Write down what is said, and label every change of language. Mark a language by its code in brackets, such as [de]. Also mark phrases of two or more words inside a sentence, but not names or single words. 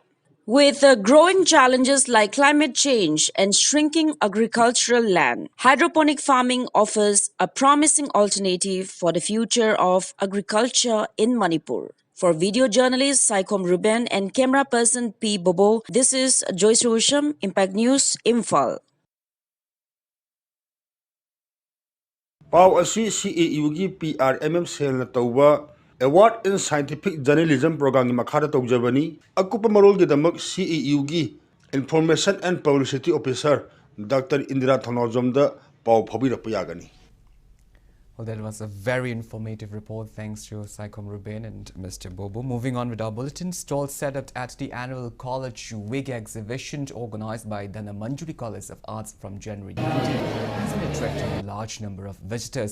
[en] With growing challenges like climate change and shrinking agricultural land, hydroponic farming offers a promising alternative for the future of agriculture in Manipur. For video journalist Saikom Ruben and camera person P. Bobo, this is Joyce Rosham, Impact News, Imphal. [mni] Pau asi CAU gi PRMM sel na tawba Award in Scientific Journalism program ni makhara tawjabani akupa marol gi damak CAU gi Information and Publicity Officer Dr. Indira Thanojam da pau phabi rapayagani. [en] Well, that was a very informative report. Thanks to Saikom Ruben and Mr. Bobo. Moving on with our bulletin, stalls set up at the annual College Wig exhibition organized by Dana Manjuri College of Arts from January 19 has been attracting a large number of visitors.